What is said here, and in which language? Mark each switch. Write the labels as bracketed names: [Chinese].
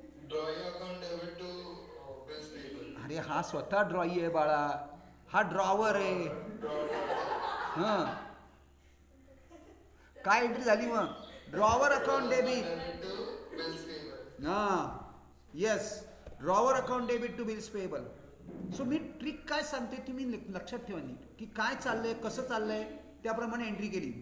[English] Drawing account debit to bills payable. [Marathi] अरे हा स्वतः ड्रॉई आहे बाळा, हा ड्रॉवर आहे. हां काय एंट्री झाली मग? [English] Drawer account debit. To bills payable. हां yes, drawer account debit to bills payable. [Marathi] So मी trick काय सांगते तुम्ही लक्षात ठेवा नीट, की काय चाललंय, कसं चाललंय, त्याप्रमाणे एंट्री केली.